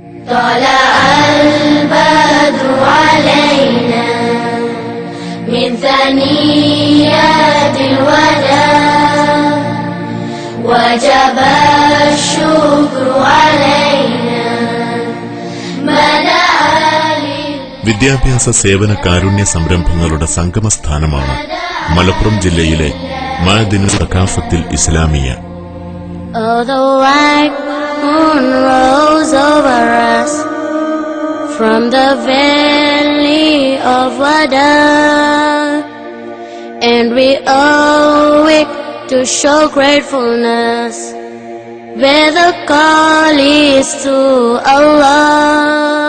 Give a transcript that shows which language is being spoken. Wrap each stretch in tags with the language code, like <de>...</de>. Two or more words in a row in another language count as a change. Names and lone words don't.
<ar>طلع البدر علينا من ثنيات الوداع وجب الشكر علينا</ar> <ml>വിദ്യാഭ്യാസ സേവന കാരുണ്യ സംരംഭങ്ങളുടെ സംഗമസ്ഥാനമാണ് മലപ്പുറം ജില്ലയിലെ മഅദിൻ സഖാഫത്തുൽ ഇസ്ലാമിയ.</ml> <en>Moon rose over us from the valley of Wada, and we owe it to show gratefulness where the call is to Allah.</en>